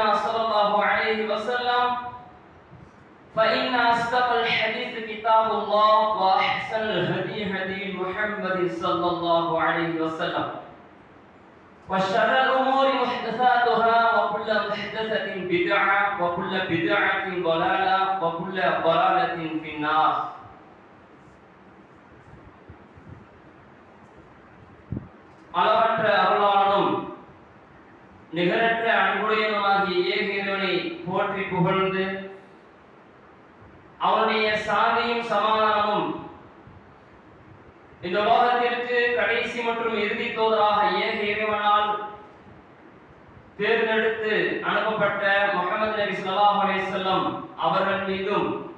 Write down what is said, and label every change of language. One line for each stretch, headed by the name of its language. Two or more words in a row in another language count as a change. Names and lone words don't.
Arabic: صلى الله عليه وسلم فإن أصدق الحديث كتاب الله وأحسن الهدي هدي محمد صلى الله عليه وسلم وشر الأمور محدثاتها وكل محدثة بدعة وكل بدعة ضلالة وكل ضلالة في النار
Tamil: அளவற்ற அருளாளனும் நிகரற்ற அன்புடையனுமாகிய ஏக இறைவனை போற்றி புகழ்ந்து அவனுடைய சாந்தியும் சமாதானமும் இந்த உலகத்திற்கு கடைசி மற்றும் இறுதி தூதராக ஏக இறைவனால் தேர்ந்தெடுத்து அனுப்பப்பட்ட முஹம்மது நபி
Arabic: صلى الله عليه وسلم
Tamil: அவர்கள் மீதும்